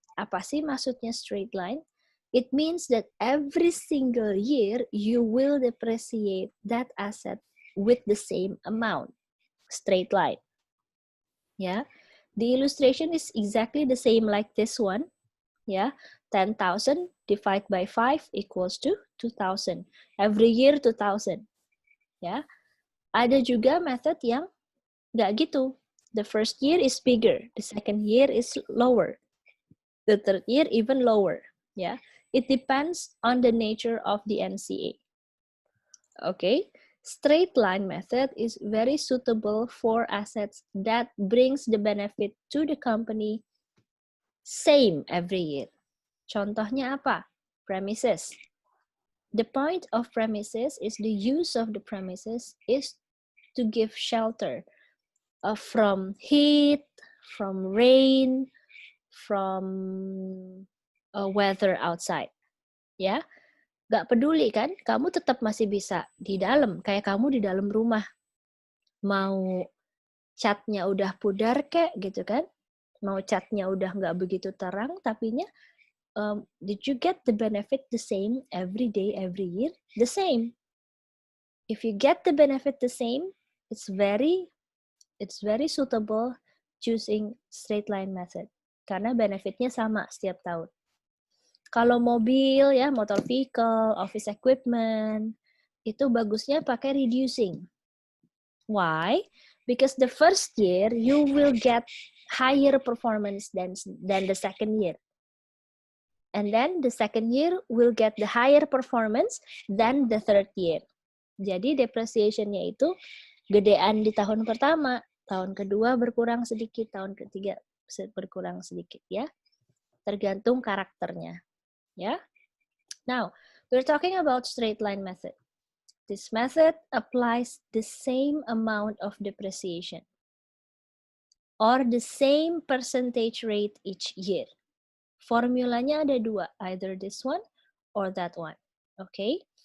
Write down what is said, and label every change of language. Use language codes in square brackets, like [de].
[id] Apa sih maksudnya [en] straight line? It means that every single year you will depreciate that asset with the same amount. Straight line. Yeah. The illustration is exactly the same like this one. Yeah, 10,000 divided by 5 equals to 2,000. Every year 2,000. [id] Ya, ada juga method yang nggak gitu. [en] The first year is bigger, the second year is lower, the third year even lower. Yeah, it depends on the nature of the NCA. Okay, straight line method is very suitable for assets that brings the benefit to the company same every year. [id] Contohnya apa? [en] Premises. The point of premises is the use of the premises is to give shelter from heat, from rain, from weather outside. [id] Ya, gak peduli kan, kamu tetap masih bisa di dalam, kayak kamu di dalam rumah. Mau catnya udah pudar kek gitu kan, mau catnya udah nggak begitu terang, tapinya [en] did you get the benefit the same every day, every year? The same. If you get the benefit the same, it's very suitable choosing straight line method [id] karena benefitnya sama setiap tahun. Kalau mobil ya, motor vehicle, office equipment, itu bagusnya pakai reducing. Why? [en] Because the first year you will get higher performance than the second year. And then the second year will get the higher performance than the third year. [id] Jadi depreciation-nya itu gedean di tahun pertama, tahun kedua berkurang sedikit, tahun ketiga berkurang sedikit ya. Tergantung karakternya, ya. [en] Now, we're talking about straight line method. This method applies the same amount of depreciation or the same percentage rate each year. [id] Formulanya ada dua, [en] either this one or that one. Okay?